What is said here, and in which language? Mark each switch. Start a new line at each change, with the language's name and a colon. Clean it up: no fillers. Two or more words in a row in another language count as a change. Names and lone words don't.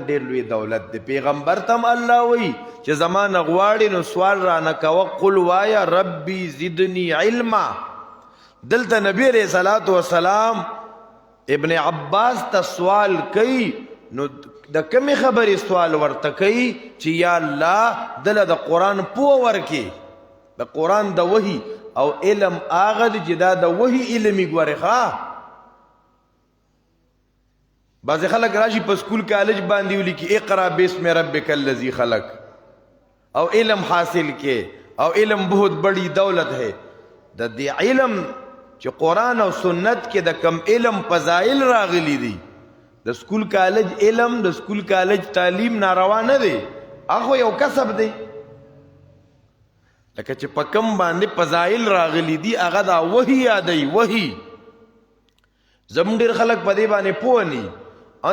Pashto: ډېر لوی دولت دی پیغمبر تم الله وی چې زمانه غواړي نو سوال رانه کوه قل وایا
Arabic: ربي زدنی علما
Pashto: دلته نبی
Arabic: علیہ الصلوۃ والسلام
Pashto: ابن عباس ته سوال کوي نو د کمی خبرې سوال ورته کوي چې یا الله دله د قرآن پوه ورکې د قرآن د وحي او علم هغه دی چې دا د وحي علمي ګورې ښه بعض خلک راشي په سکول کالج باندې ولیکي
Arabic: اقرا بسم ربک الذی خلق
Pashto: او علم حاصل کې او
Urdu: علم بہت بڑی دولت ہے
Pashto: د دې علم چې قرآن او سنت کې د کم علم فضائل راغلی دي د سکول کالج علم د سکول کالج تعلیم ناروا نه دی هغه یو کسب دی لکه چې په کم باندې فضائل راغلی دي هغه دا وحی یادوي وحی زموږ ډېر خلک په دې باندې پوه ني او